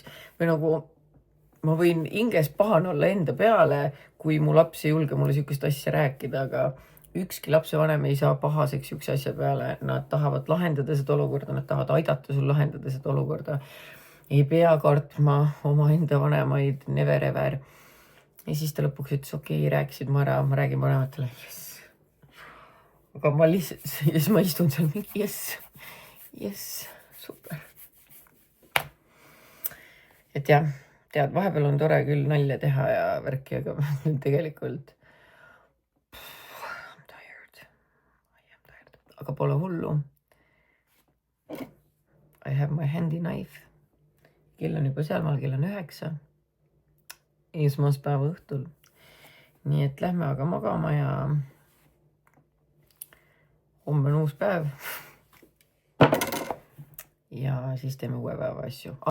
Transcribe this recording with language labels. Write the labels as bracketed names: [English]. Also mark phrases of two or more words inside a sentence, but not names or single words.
[Estonian] Või nagu ma võin hinges pahan olla enda peale, kui mu laps ei julge mulle siukest asja rääkida, aga ükski lapsevanem ei saa pahaseks siukse asja peale. Nad tahavad lahendada seda olukorda, nad tahavad aidata sul lahendada seda olukorda. Ei pea kartma oma enda vanemaid, [English] never ever. [Estonian] Ja siis ta lõpuks ütles, okei, rääkisid ma ära, ma räägin vanematele. [English] Yes. [Estonian] Aga ma lihtsalt, ja siis ma istun seal mingi, yes, super. Et jah, tead, vahepeal on tore küll nalja teha ja värki, aga tegelikult [English] I'm tired. [Estonian] Aga pole hullu. [English] I have my handy knife. [Estonian] Kell on juba sealmaal, kell on 9. Esmaspäeva õhtul. Nii et lähme aga magama ja homme on uus päev. Ja siis teeme uue päeva asju.